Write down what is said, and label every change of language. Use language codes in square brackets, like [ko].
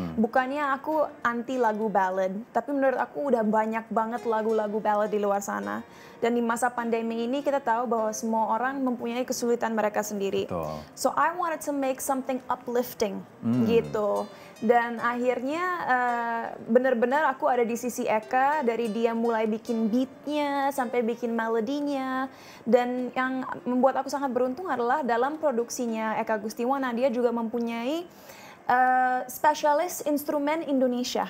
[id] Bukannya aku anti lagu ballad, tapi menurut aku udah banyak banget lagu-lagu ballad di luar sana. Dan di masa pandemi ini kita tahu bahwa semua orang mempunyai kesulitan mereka sendiri. [en] So I wanted to make something uplifting gitu. [id] Dan akhirnya benar-benar aku ada di sisi Eka, dari dia mulai bikin beatnya sampai bikin melodinya. Dan yang membuat aku sangat beruntung adalah dalam produksinya Eka Gustiwana, dia juga mempunyai spesialis instrumen Indonesia.